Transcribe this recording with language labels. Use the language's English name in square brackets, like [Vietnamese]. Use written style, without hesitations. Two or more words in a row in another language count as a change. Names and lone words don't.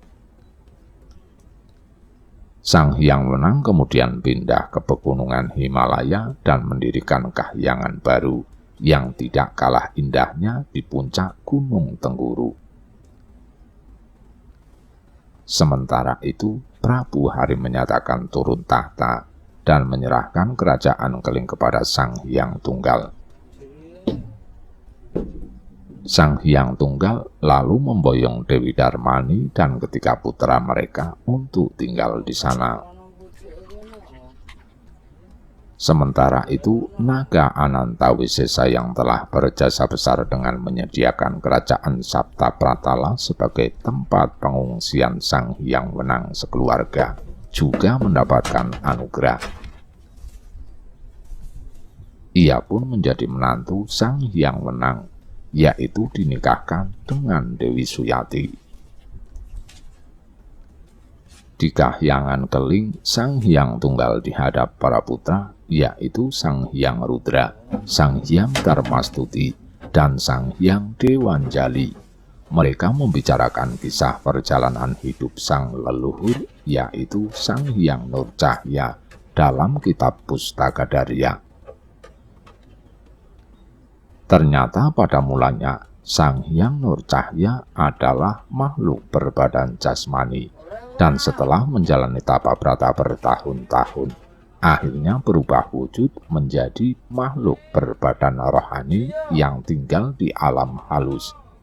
[Indonesian] Sang Hyang Wenang kemudian pindah ke pegunungan Himalaya dan mendirikan kahyangan baru yang tidak kalah indahnya di puncak Gunung Tengguru. Sementara itu, Prabu Hari menyatakan turun tahta dan menyerahkan kerajaan Keling kepada Sang Hyang Tunggal. Sang Hyang Tunggal lalu memboyong Dewi Darmani dan ketiga putra mereka untuk tinggal di sana. Sementara itu, Naga Anantawisesa yang telah berjasa besar dengan menyediakan kerajaan Sapta Pratala sebagai tempat pengungsian Sang Hyang Wenang sekeluarga, juga mendapatkan anugerah. Ia pun menjadi menantu Sang Hyang Wenang, yaitu dinikahkan dengan Dewi Suyati. Di kahyangan Keling, Sang Hyang Tunggal dihadap para putra, yaitu Sang Hyang Rudra, Sang Hyang Darmastuti, dan Sang Hyang Dewanjali. Mereka membicarakan kisah perjalanan hidup sang leluhur, yaitu Sang Hyang Nurcahya, dalam kitab Pustaka Darya. Ternyata pada mulanya, Sang Hyang Nurcahya adalah makhluk berbadan jasmani, dan setelah menjalani tapa brata bertahun-tahun, akhirnya berubah wujud menjadi makhluk berbadan rohani yang tinggal di alam halus.